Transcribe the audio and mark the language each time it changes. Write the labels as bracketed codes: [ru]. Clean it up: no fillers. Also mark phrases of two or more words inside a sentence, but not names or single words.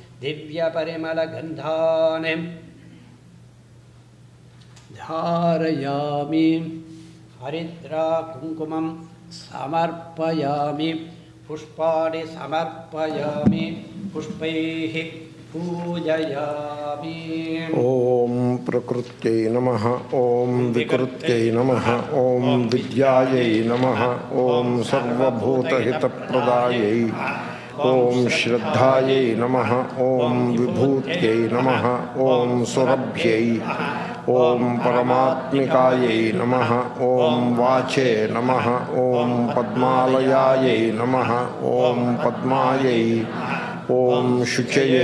[sa] दिव्यपरिमलगन्धानि धारयामि हरिद्रा कुङ्कुमं समर्पयामि पुष्पाणि समर्पयामि पुष्पैः पूजयामि। ओम प्रकृत्यै नमः ओम विकृत्यै नमः ओम विद्यायै नमः ओम सर्वभूतहितप्रदायै ఓం శ్రద్ధాయై నమః ఓం విభూత్యై నమః ఓం సురభ్యై ఓం పరమాత్మికాయై నమః ఓం వాచే నమః ఓం పద్మాలయాయై నమః ఓం పద్మాయై ఓం శుచయే